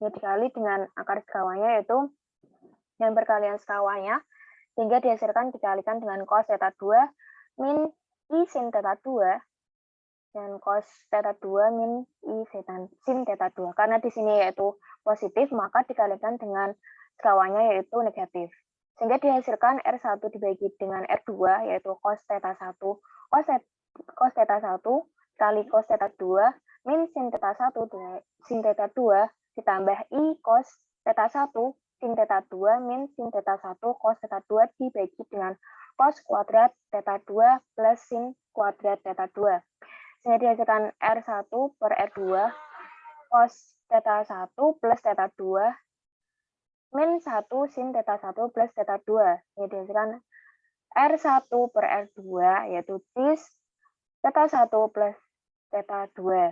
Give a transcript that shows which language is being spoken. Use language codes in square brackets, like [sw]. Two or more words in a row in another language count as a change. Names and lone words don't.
[id] Ini dikali dengan akar sekawanya, yaitu yang perkalian sekawanya, sehingga dihasilkan dikalikan dengan cos theta 2 min I sin theta 2 dan cos theta 2 min I sin theta 2. Karena di sini yaitu positif, maka dikalikan dengan sekawanya yaitu negatif. Sehingga dihasilkan R1 dibagi dengan R2 yaitu cos theta 1 cos theta 1 kali cos theta 2 min sin theta 1 sin theta 2 ditambah I cos theta 1 sin theta 2 min sin theta 1 cos theta 2 dibagi dengan cos kuadrat theta 2 plus sin kuadrat theta 2. Sehingga dihasilkan R1 per R2 cos theta 1 plus theta 2 min 1 sin theta 1 plus theta 2. Ini dihasilkan R1 per R2 yaitu cis theta 1 plus theta 2.